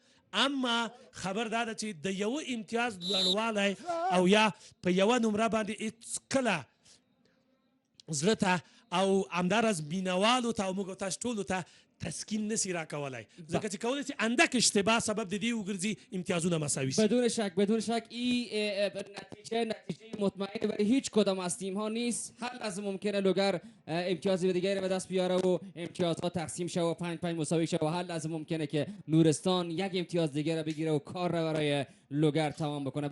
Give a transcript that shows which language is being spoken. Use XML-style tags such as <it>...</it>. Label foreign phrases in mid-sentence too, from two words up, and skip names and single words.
<ps>اما خبر دا ده چې د یو امتیاز لوړوالی او یا په یوه نمره باندې هېڅ کله زړه ته او همداراز مینوالو ته او موږ تاسو ټولو ته تسکین نسی راکولی ځکه چې کولی شي اندک اشتباه سبب د دې وګرځي امتیازونه مساوي شي.</ps> <fa>بدون شک این نتیجه مطمئن برای هیچ کدام از تیم ها نیست. هر لحظه ممکنه لوگر امتیازی دیگری به دست بیاره و امتیازها تقسیم شه و 5-5 مساوی شه و هر لحظه ممکنه که نورستان یک امتیاز دیگر بگیره و کار را برای لوگر تمام بکنه.</fa>